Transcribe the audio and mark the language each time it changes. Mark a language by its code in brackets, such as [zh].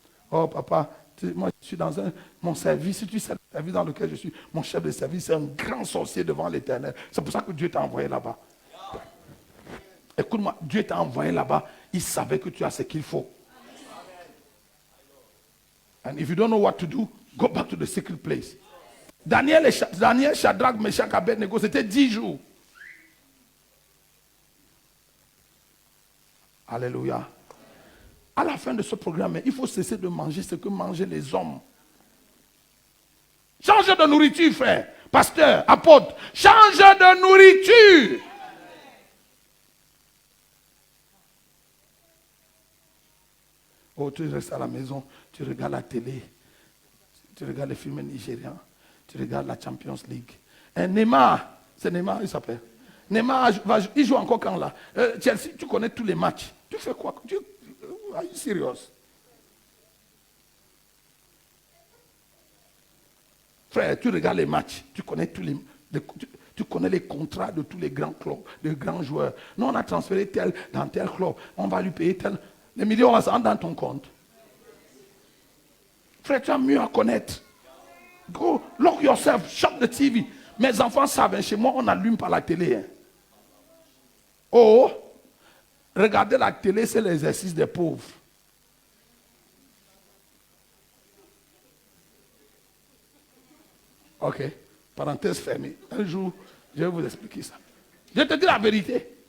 [fr] Oh papa, moi je suis dans mon service, si tu sais le service dans lequel je suis, mon chef de service, c'est un grand sorcier devant l'Éternel. C'est pour ça que Dieu t'a envoyé là-bas. Écoute-moi, Dieu t'a envoyé là-bas, il savait que tu as ce qu'il faut. [en] And if you don't know what to do, go back to the secret place. [fr] Daniel, Shadrach, Meshach, Abednego, c'était 10 jours. Alléluia. À la fin de ce programme, il faut cesser de manger ce que mangent les hommes. Change de nourriture, frère. Pasteur, apôtre, change de nourriture. Oh, tu restes à la maison, tu regardes la télé, tu regardes les films nigérians, tu regardes la Champions League. Et Neymar, c'est Neymar, il s'appelle. Neymar, il joue encore quand là? Chelsea, tu connais tous les matchs. Tu fais quoi? [en] Are you serious? [fr] Frère, tu regardes les matchs, tu connais tu connais les contrats de tous les grands clubs, les grands joueurs. Nous, on a transféré tel dans tel club, on va lui payer tel. Les millions rentrent dans ton compte. Frère, tu as mieux à connaître. [en] Go, lock yourself, shut the TV. [fr] Mes enfants savent, hein, chez moi, on n'allume pas la télé. Hein. Oh, regarder la télé, c'est l'exercice des pauvres. Ok, parenthèse fermée. Un jour, je vais vous expliquer ça. Je te dis la vérité.